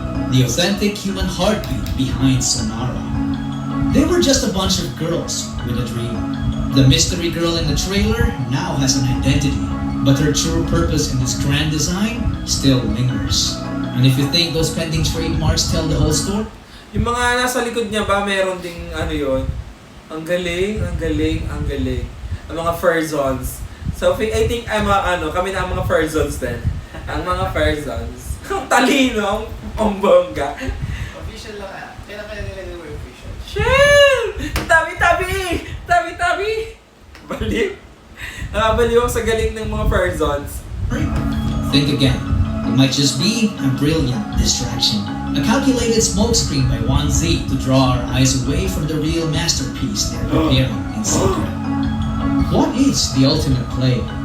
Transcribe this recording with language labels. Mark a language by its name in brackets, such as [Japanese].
[English] The authentic human heartbeat behind Sonara. They were just a bunch of girls with a dream. The mystery girl in the trailer now has an identity, but her true purpose in this grand design still lingers. And if you think those pending trademarks tell the whole story, [Filipino] Yung mga nasa likod niya ba, meron ding ano yun? Ang galing, ang galing, ang galing. Ang mga Furzons. [English] So, I think [Filipino] kami na ang mga Furzons din. Ang mga Furzons. Ang talino, ang bongga. Official lang kailan nila gawin official? Shell! Tabi-tabi! Tabi-tabi! Baliw. Nakabaliw ako sa galing ng mga Furzons. [English] think again. It might just be a brilliant distraction. A calculated smokescreen by Wan Z to draw our eyes away from the real masterpiece they're preparing in secret. What is the ultimate play?